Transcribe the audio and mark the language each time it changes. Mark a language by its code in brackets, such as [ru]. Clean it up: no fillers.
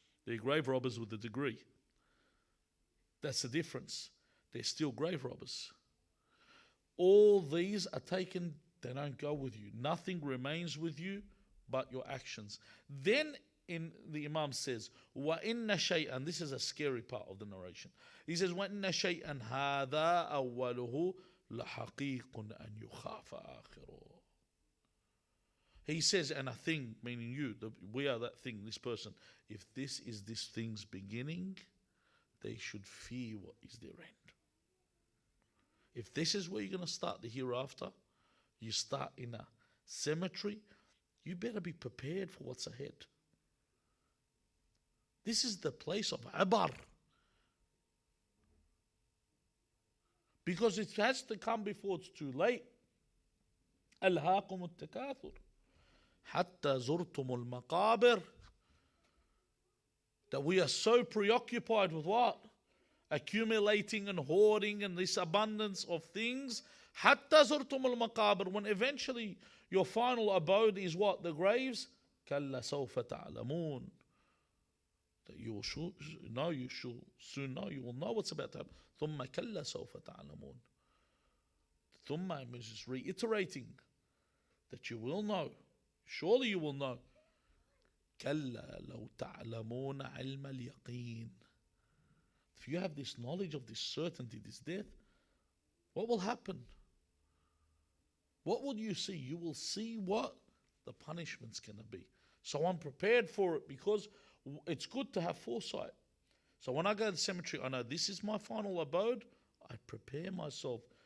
[en] They're grave robbers with a degree. That's the difference. They're still grave robbers. All these are taken, they don't go with you. Nothing remains with you but your actions. Then the Imam says, [ar] وَإِنَّ شَيْئًا, [en] this is a scary part of the narration. He says, [ar] وَإِنَّ شَيْئًا هَذَا أَوَّلُهُ لَحَقِيقٌ أَنْ يُخَافَ آخِرُهُ. [en] He says, and a thing, meaning you, we are that thing, this person. If this is this thing's beginning, they should fear what is their end. If this is where you're going to start the hereafter, you start in a cemetery, you better be prepared for what's ahead. This is the place of abar. Because it has to come before it's too late. [ar] ألهاكم التكاثر حتى زرتم المقابر. [en] That we are so preoccupied with what? Accumulating and hoarding and this abundance of things. [ar] حتى زرتم المقابر, [en] when eventually your final abode is what? The graves. [ar] كلا سوف تعلمون. [en] That you will know, you shall soon know, you will know what's about to happen. [ar] ثم كلا سوف تعلمون. [en] ثم is just reiterating that you will know. Surely you will know. [ar] كلا لو تعلمون علم اليقين. [en] If you have this knowledge of this certainty, this death, what will happen? What will you see? You will see what the punishment's going to be. So I'm prepared for it because it's good to have foresight. So when I go to the cemetery, I know this is my final abode. I prepare myself.